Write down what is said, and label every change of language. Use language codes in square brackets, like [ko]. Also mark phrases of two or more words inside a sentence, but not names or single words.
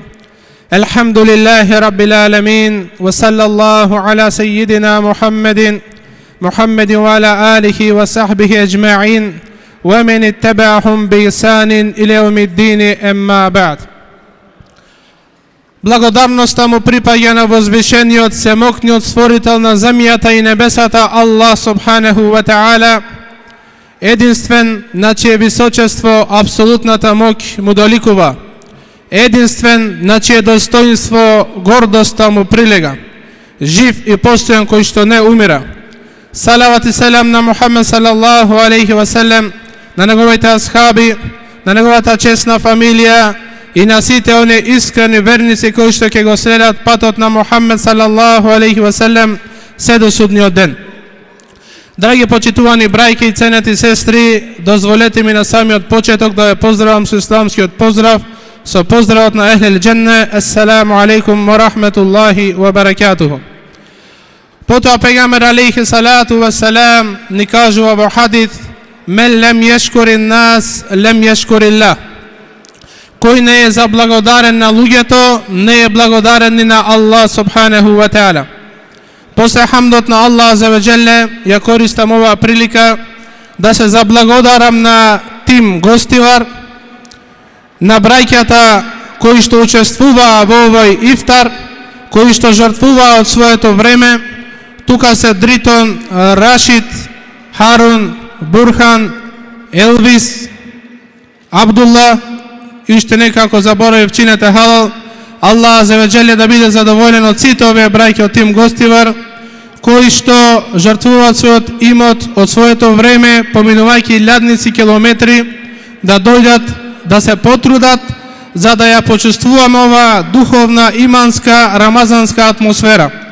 [ar] الحمد لله رب العالمين، وصلى الله على سيدنا محمد وعلى آله وصحبه أجمعين ومن اتبعهم بإحسان إلى يوم الدين. أما بعد، [mk] Благодарноста му припаѓа на возвишениот, семокниот створител на земјата и небесата Аллах [ar] سبحانه وتعالى, [mk] единствен на чие височество апсолутната моќ му доликува, единствен на чие достоинство гордоста му прилега, жив и постојан кој што не умира. Салават и селам на Мухаммед [ar] صلى الله عليه وسلم, [mk] на неговите асхаби, на неговата чесна фамилија и на сите оние искрени верници кои што ќе го следат патот на Мухаммед [ar] صلى الله عليه وسلم [mk] се до судниот ден. Драги почитувани брајки и ценети сестри, дозволете ми на самиот почеток да ве поздравам со исламскиот поздрав, со поздравот на [ar] أهل الجنة. السلام عليكم ورحمة الله وبركاته. [mk] Потоа пегамбер [ar] عليه الصلاة والسلام [mk] ни кажува во хадис: [ar] "من لم يشكر الناس لم يشكر الله." [mk] Кој не е заблагодарен на луѓето, не е благодарен ни на Аллах [ar] سبحانه وتعالى. [mk] После хамдот на Аллах [ar] عز وجل, [mk] ја користам оваа прилика да се заблагодарам на тим гостивар, на брајката кои што учествуваа во овој ифтар, кои што жртвуваа од своето време. Тука се Дритон, Рашид, Харун, Бурхан, Елвис, Абдулла и уште некако заборавив, чинете халал. Аллах [ar] عز وجل [mk] да биде задоволен од сите овие брајки од тим гостивар, кои што жртвуваат својот имот од своето време, поминувајќи илјадници километри, да дојдат, да се потрудат, за да ја почувствуваме ова духовна, иманска, рамазанска атмосфера.